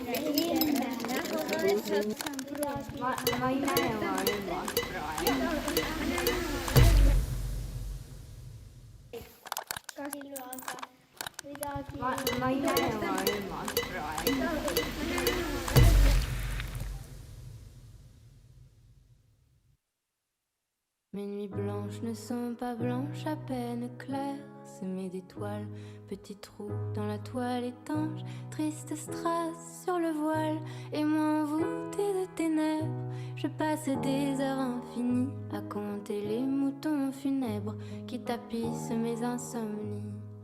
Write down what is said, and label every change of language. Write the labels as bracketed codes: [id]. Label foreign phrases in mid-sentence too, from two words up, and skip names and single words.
[et] Ma ei näe oma rõivast praegu. Kas silmaga midagi? Ma ei näe oma rõivast praegu. [fr] Mes nuits blanches ne sont pas blanches, à peine claires, semées d'étoiles, petits trous dans la toile étanche, triste strass sur le voile, et moi envoûtée de ténèbres, je passe des heures infinies à compter les moutons funèbres qui tapissent mes insomnies.